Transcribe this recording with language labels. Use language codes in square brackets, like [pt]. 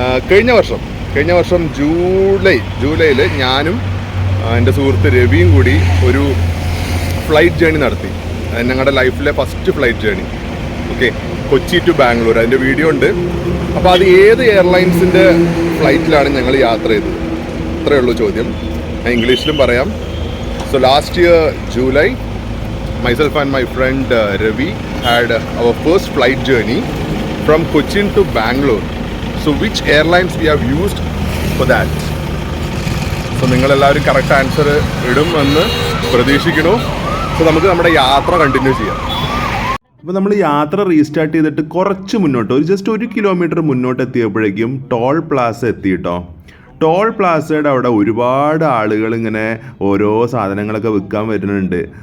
[ml] കഴിഞ്ഞ വർഷം ജൂലൈയിൽ ഞാനും എൻ്റെ സുഹൃത്ത് രവിയും കൂടി ഒരു ഫ്ലൈറ്റ് ജേണി നടത്തി. ഞങ്ങളുടെ ലൈഫിലെ first flight journey. Okay, Kochi to Bangalore. അതിൻ്റെ വീഡിയോ ഉണ്ട്. അപ്പോൾ അത് ഏത് എയർലൈൻസിൻ്റെ ഫ്ലൈറ്റിലാണ് ഞങ്ങൾ യാത്ര ചെയ്തത്? അത്രയേ ഉള്ളൂ ചോദ്യം. ഞാൻ ഇംഗ്ലീഷിലും പറയാം. [en] So last year July, myself and my friend Ravi had our first flight journey from Cochin to Bangalore. So which airlines we have used for that? [ml] So നിങ്ങളെല്ലാവരും കറക്റ്റ് ആൻസർ ഇടും എന്ന് പ്രതീക്ഷിക്കുന്നു. സോ നമുക്ക് നമ്മുടെ യാത്ര കണ്ടിന്യൂ ചെയ്യാം. അപ്പോൾ നമ്മൾ യാത്ര റീസ്റ്റാർട്ട് ചെയ്തിട്ട് കുറച്ച് മുന്നോട്ട് ജസ്റ്റ് 1 കിലോമീറ്റർ മുന്നോട്ട് എത്തിയപ്പോഴേക്കും ടോൾ പ്ലാസ എത്തി കേട്ടോ. ടോൾ പ്ലാസയുടെ അവിടെ ഒരുപാട് ആളുകൾ ഇങ്ങനെ ഓരോ സാധനങ്ങളൊക്കെ വിൽക്കാൻ വരുന്നുണ്ട്.